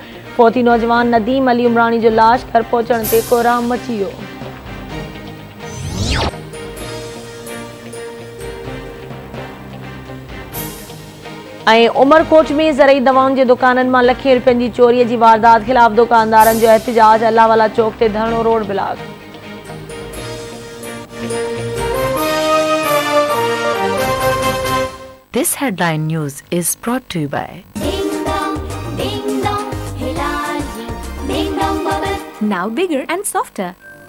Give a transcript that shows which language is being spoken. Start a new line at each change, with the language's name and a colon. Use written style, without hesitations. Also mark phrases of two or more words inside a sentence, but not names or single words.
Sindhi: फ़ौती नौजवान नदीम अली उमरानी जो लाश घर पहुचण ते कोहराम मची वियो। ऐं उमरकोट में ज़रई दवाउनि जे दुकाननि मां लखें रुपयनि जी चोरीअ जी वारदात ख़िलाफ़ दुकानदारनि जो एहतिजाज। अल्लाहवाला चौक ते धरणो
English: road block. This headline news is brought to you by Now bigger and softer.